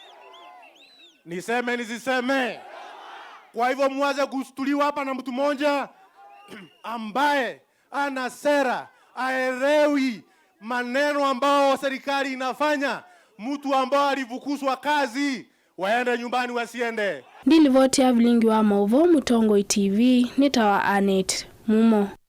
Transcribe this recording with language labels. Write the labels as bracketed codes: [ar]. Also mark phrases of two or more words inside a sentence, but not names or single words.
[sw] Niseme nisiseme? Kwa hivyo muaze kustuliwa hapa na mtu mmoja ambaye ana sera, aelewi maneno ambao serikali inafanya. Mtu ambao alivukuzwa kazi, waende nyumbani wasiende. [kam] Ndilivotia vilingi wa maovo Mutongoi TV nitawa Anet Mumo.